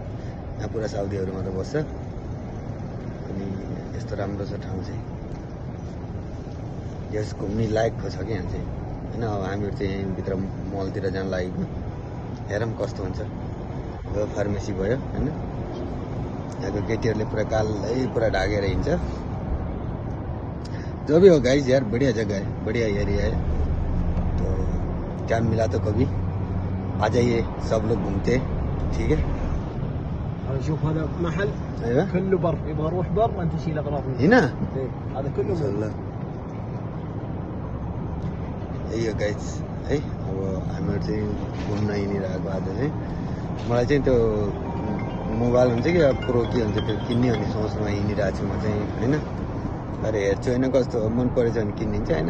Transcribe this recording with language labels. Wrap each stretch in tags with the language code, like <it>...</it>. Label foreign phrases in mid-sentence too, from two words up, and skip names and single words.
<ne>यहाँ पुरा साउदीहरू मात्र बस्छ। अनि यस्तो राम्रो छ ठाउँ चाहिँ, यस घुम्ने लायकको छ कि यहाँ चाहिँ होइन। अब हामीहरू चाहिँ यहीँभित्र मलतिर जान लागेको, हेरौँ कस्तो हुन्छ। यो फार्मेसी भयो होइन। यहाँको केटीहरूले पुरा कालै पुरा ढाकेर हिँड्छ।</ne> <hi>जो भी हो गाइस यार, बढ़िया जगह है, बढ़िया एरिया है। तो टाइम मिला तो कभी आ जाइए, सब लोग घूमते, ठीक है।</hi> <ar>شوف هذا محل ايوه كله بر، يبغى اروح بر انت تشيل اغراض هنا. هذا كله</ar> <hi>माशाल्लाह यही हो गाइस है।</hi> <ne>अब हामीहरू चाहिँ घुम्न हिँडिरहेको आज चाहिँ। मलाई चाहिँ त्यो मोबाइल हुन्छ कि अब प्रो के हुन्छ त्यो किन्ने भन्ने सोचमा हिँडिरहेको छु म चाहिँ होइन। अरे हेर्छु होइन कस्तो मन परेछ भने किनिदिन्छ होइन।</ne>